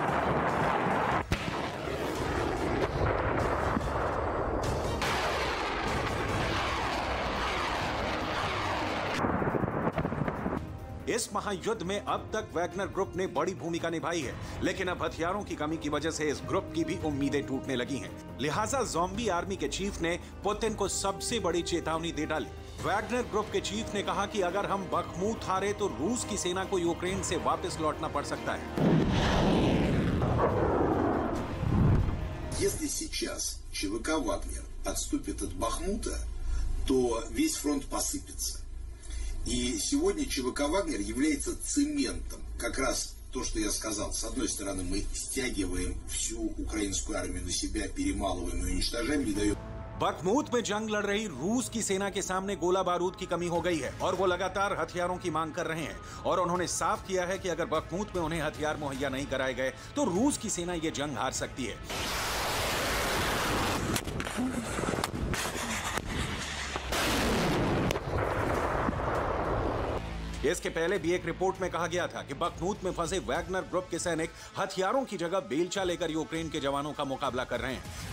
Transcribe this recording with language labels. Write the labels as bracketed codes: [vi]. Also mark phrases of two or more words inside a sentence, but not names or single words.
[hi] इस महायुद्ध में अब तक वैगनर ग्रुप ने बड़ी भूमिका निभाई है, लेकिन अब हथियारों की कमी की वजह से इस ग्रुप की भी उम्मीदें टूटने लगी हैं। लिहाजा [en] zombie army [hi] के चीफ ने पुतिन को सबसे बड़ी चेतावनी दे डाली। वैगनर ग्रुप के चीफ ने कहा कि अगर हम बखमूत हारे तो रूस की सेना को यूक्रेन से वापस लौटना पड़ सकता है। [ru] Если сейчас ЧВК «Вагнер» отступит от Бахмута, то весь фронт посыпется. И сегодня ЧВК «Вагнер» является цементом. Как раз то, что я сказал. С одной стороны, мы стягиваем всю украинскую армию на себя, перемалываем и уничтожаем, не даем. [hi] बखमूत में जंग लड़ रही रूस की सेना के सामने गोला बारूद की कमी हो गई है और वो लगातार हथियारों की मांग कर रहे हैं और उन्होंने साफ किया है कि अगर बखमूत में उन्हें हथियार मुहैया नहीं कराए गए तो रूस की सेना ये जंग हार सकती है। इसके पहले भी एक रिपोर्ट में कहा गया था कि बखमूत में फंसे वैगनर ग्रुप के सैनिक हथियारों की जगह बेलचा लेकर यूक्रेन के जवानों का मुकाबला कर रहे हैं।